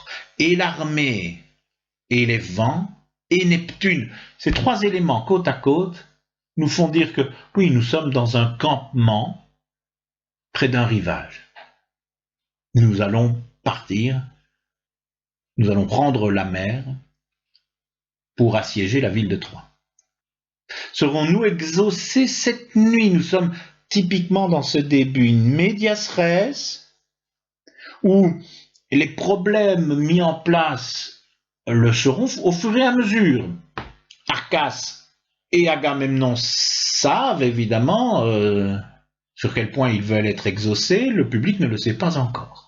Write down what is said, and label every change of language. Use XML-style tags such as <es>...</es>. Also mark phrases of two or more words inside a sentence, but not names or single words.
<fr>Et l'armée, et les vents, et Neptune, ces trois éléments côte à côte, nous font dire que, oui, nous sommes dans un campement près d'un rivage. Nous allons partir, nous allons prendre la mer pour assiéger la ville de Troie. Serons-nous exaucés cette nuit? Nous sommes typiquement dans ce début</fr> <la>in medias res,</la> <fr>où les problèmes mis en place le seront au fur et à mesure. Arcas et Agamemnon savent évidemment sur quel point ils veulent être exaucés, le public ne le sait pas encore.</fr>